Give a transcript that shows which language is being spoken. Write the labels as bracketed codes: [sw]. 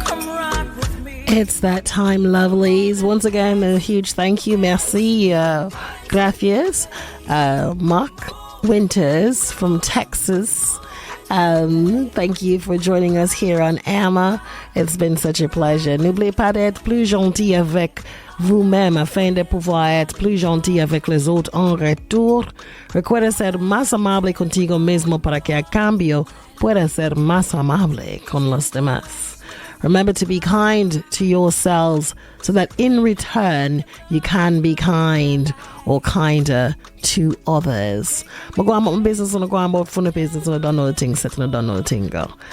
[en] Come rock with me. It's that time, lovelies. Once again, a huge thank you. Merci. Gracias. Mark Winters from Texas. Thank you for joining us here on Amma. It's been such a pleasure. [fr] N'oubliez pas d'être plus gentil avec vous-même afin de pouvoir être plus gentil avec les autres en retour. [es] Recuerda ser más amable contigo mismo para que a cambio pueda ser más amable con los demás. [en] Remember to be kind to yourselves so that in return you can be kind or kinder to others. I go about my business and I go about fun business and I don't know the thing set and I don't know the thing go.